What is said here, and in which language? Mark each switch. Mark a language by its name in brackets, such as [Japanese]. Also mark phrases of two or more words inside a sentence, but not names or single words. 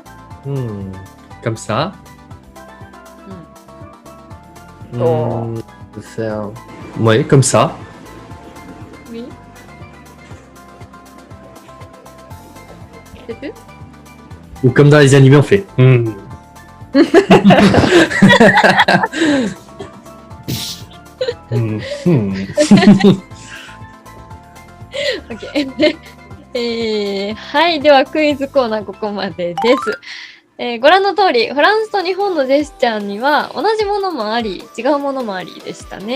[French] Comme ça. On peut faire... Oui, comme ça. Oui. C'est tout? Ou comme dans les animés, on fait... [Japanese] OK はい、ではクイズコーナーここまでです。ご覧の通り、フランスと日本のジェスチャーには同じものもあり、違うものもありでしたね。